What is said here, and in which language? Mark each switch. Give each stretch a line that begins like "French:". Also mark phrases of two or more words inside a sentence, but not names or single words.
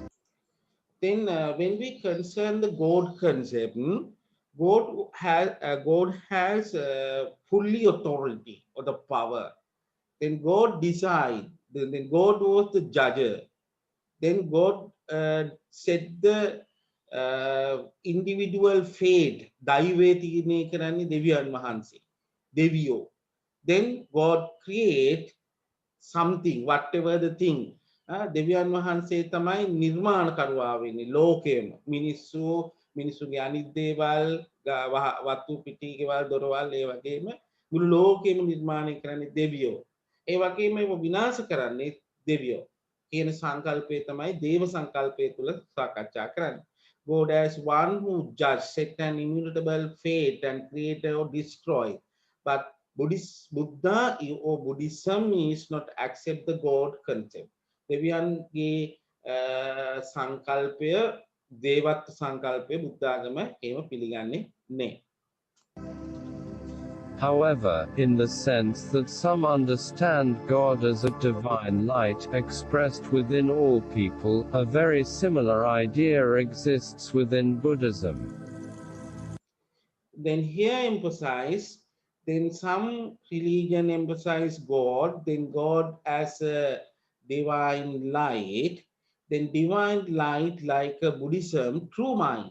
English: Then when we concern the God concept, God has fully authority or the power. Then God decide. Then God was the judge. Then God set the individual fate.
Sinhala: දෛවයේ තීරණය කරන්නේ දෙවියන් වහන්සේ. දෙවියෝ.
English: Then God create something, whatever the thing.
Sinhala: දෙවියන් වහන්සේ තමයි නිර්මාණකරුවා වෙන්නේ ලෝකයේම. මිනිස්සුගේ අනිත් දේවල්, වතු පිටි ගෙවල් දොරවල් ඒ වගේම මුළු ලෝකෙම නිර්මාණය කරන්නේ දෙවියෝ. ඒ වගේම ඒව විනාශ කරන්නේ දෙවියෝ. කියන සංකල්පය තමයි දේව සංකල්පය තුල සාකච්ඡා කරන්නේ.
English: God as one who judge, set an immutable fate and create or destroy. But Buddha or Buddhism is not accept the God concept.
Sinhala: දෙවියන්ගේ සංකල්පය දේවත්ව සංකල්පය බුද්ධාගම එහෙම පිළිගන්නේ නැහැ.
English: However, in the sense that some understand God as a divine light expressed within all people, a very similar idea exists within Buddhism. Then here emphasize, then some religion emphasize God, then God as a divine light, then divine light like a Buddhism, true mind.